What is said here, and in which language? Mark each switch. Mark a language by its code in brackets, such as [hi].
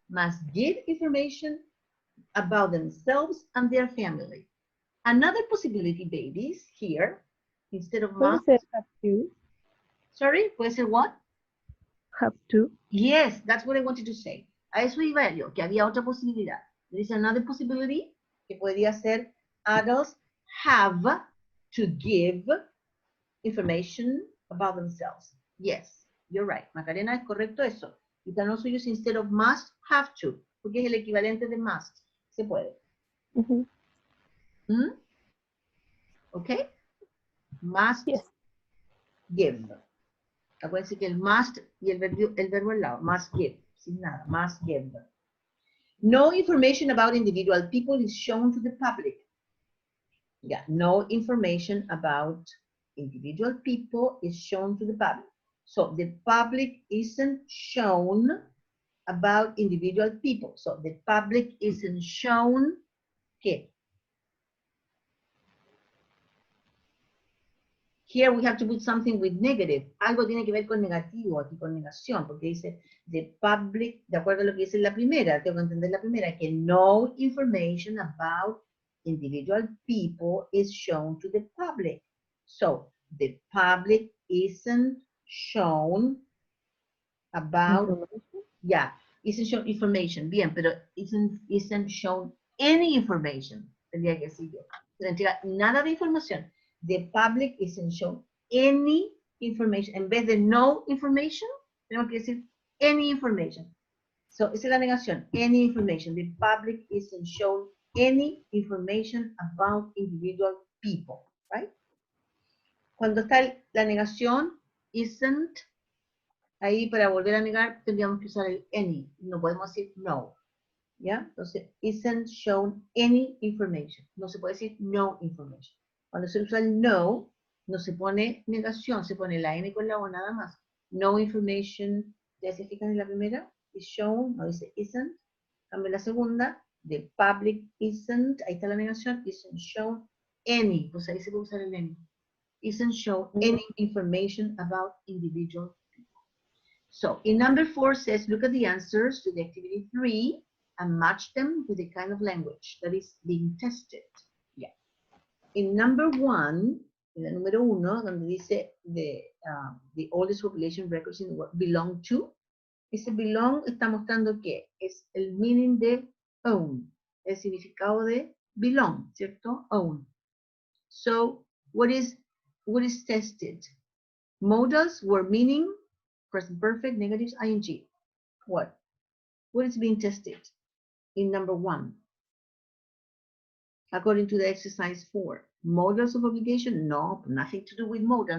[en] Must give information about themselves and their family. Another possibility, babies, here, instead of must. [es] Puede ser [en] have to. Sorry, [es] puede ser [en] what? Have to. Yes, that's what I wanted to say. [es] A eso iba yo, que había otra posibilidad. [en] There is another possibility, [es] que podría ser [en] adults have to give information about themselves. Yes, you're right. [es] Macarena, es correcto eso. [en] You can also use instead of must, have to, [es] porque es el equivalente de [en] must. [es] Se puede. [en] ¿Ok? Must give. [es] Acuérdense que el must y el verbo al lado. [en] Must give. [es] Sin nada. [en] Must give. No information about individual people is shown to the public. Yeah, no information about individual people is shown to the public. So the public isn't shown about individual people. So the public isn't shown here. Here we have to put something with negative. [es] Algo tiene que ver con negativo, aquí con negación, porque dice [en] the public, [es] de acuerdo a lo que dice la primera, tengo que entender la primera, que [en] no information about individual people is shown to the public. So the public isn't shown about, isn't shown information, [es] bien, pero [en] isn't shown any information, [es] tendría que decir yo. No entrega nada de información. [en] The public isn't shown any information. [es] En vez de [en] no information, [es] tenemos que decir [en] any information. [es] So, esa es la negación. [en] Any information. The public isn't shown any information about individual people, right? [es] Cuando está la negación, isn't, ahí para volver a negar tendríamos que usar el any. No podemos decir no. ¿Ya? Entonces, [en] isn't shown any information. [es] No se puede decir [en] no information. [es] Cuando se usa el no, no se pone negación, se pone la N con la O nada más. [en] No information, [es] ¿ya se fijan en la primera? [en] Is shown, [es] no dice isn't. Cambio la segunda, [en] the public isn't, [es] ahí está la negación, [en] isn't shown any, [es] pues ahí se puede usar el any. [en] Isn't shown any information about individual people. So, in number 4 says, look at the answers to the activity 3 and match them with the kind of language that is being tested. Yeah. In number 1, [es] en el número 1, donde dice [en] the oldest population records in the world belong to, [es] ese belong está mostrando que es el meaning de own, el significado de belong, ¿cierto? [en] Own. So, what is tested? Modals were meaning, present perfect, negatives, ing. What is being tested in number 1? According to the exercise 4. Modals of obligation? No, nothing to do with modal.